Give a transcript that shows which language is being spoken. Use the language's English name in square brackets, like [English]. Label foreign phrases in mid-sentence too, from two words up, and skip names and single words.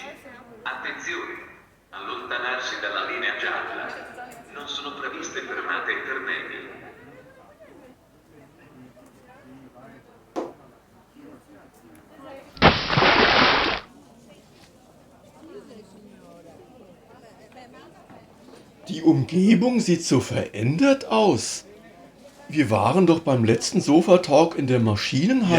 [Italian] Attenzione! Allontanarsi dalla linea gialla. Non sono previste fermate intermedie. [German] Die Umgebung sieht so verändert aus. Wir waren doch beim letzten Sofa-Talk in der Maschinenhalle.